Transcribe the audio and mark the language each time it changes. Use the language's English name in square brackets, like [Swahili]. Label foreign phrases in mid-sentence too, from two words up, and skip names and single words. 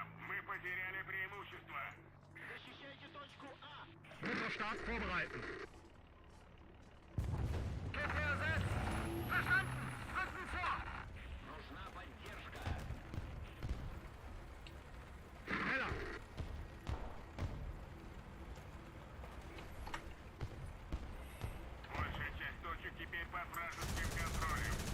[Russian] Мы потеряли преимущество. Защищайте точку А! [German] Motorstart vorbereiten! Kette ersetzt! Verstanden! Rücken vor! [Russian] Нужна поддержка! Schneller! Большая часть точек теперь под вражеским контролем.